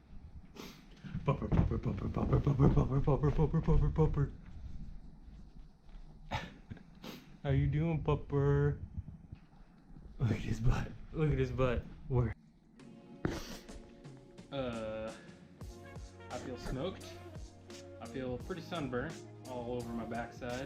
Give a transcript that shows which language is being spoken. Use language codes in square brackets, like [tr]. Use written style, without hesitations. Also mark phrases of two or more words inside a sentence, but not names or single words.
[en] Pupper, pupper, pupper, pupper, pupper, pupper, pupper, pupper, pupper, pupper. How you doing, pupper? Look at his butt. Look at his butt. Where? I feel smoked. I feel pretty sunburnt all over my backside.